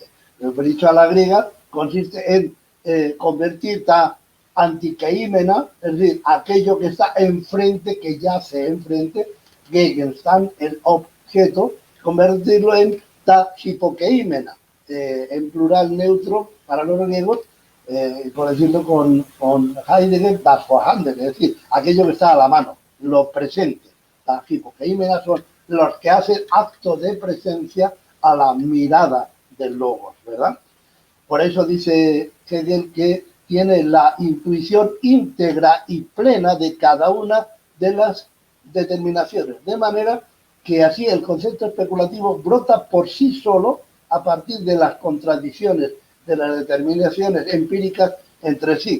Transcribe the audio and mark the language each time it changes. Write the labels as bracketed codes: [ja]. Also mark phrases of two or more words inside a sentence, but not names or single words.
[es] Lo he dicho a la griega, consiste en convertir [el] τὰ ἀντικείμενα, [es] es decir, aquello que está enfrente, que yace enfrente, Gegenstand, el objeto, convertirlo en [el] τὰ ὑποκείμενα, [es] en plural neutro para los griegos, por decirlo con Heidegger, [de] das vorhanden, [es] es decir, aquello que está a la mano, lo presente. La hipoqueímena son los que hacen acto de presencia a la mirada del logos, ¿verdad? Por eso dice Hegel que tiene la intuición íntegra y plena de cada una de las determinaciones, de manera que así el concepto especulativo brota por sí solo a partir de las contradicciones de las determinaciones empíricas entre sí.